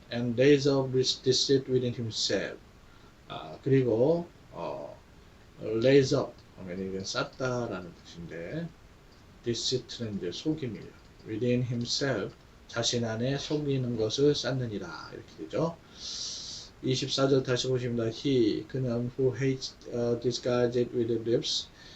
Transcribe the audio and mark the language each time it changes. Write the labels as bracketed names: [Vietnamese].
[English] and lays up deceit within himself. [Korean] 그리고 lays up 하면 이게 쌓다라는 뜻인데 deceit는 이제 속임이에요. within himself 자신 안에 속이는 것을 쌓느니라 이렇게 되죠. 24절 다시 보십니다. [English] He [Korean] 그는 [English] who hates disguise it with the lips.